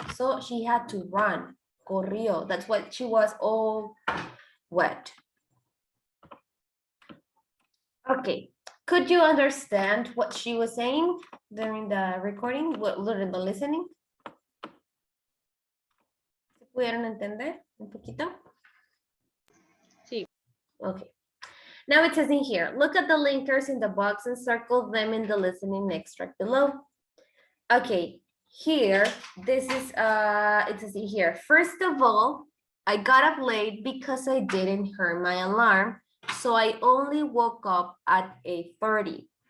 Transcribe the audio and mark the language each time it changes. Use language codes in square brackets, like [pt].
[en] So she had to run. [es] Corrió. [en] That's why she was all wet. Okay. Could you understand what she was saying during the recording, during the listening? [es] ¿Se pudieron entender un poquito? Sí. [en] Okay. Now it says in here, look at the linkers in the box and circle them in the listening extract below. Okay, here, this is, it says in here, first of all, I got up late because I didn't hear my alarm, so I only woke up at 8:30.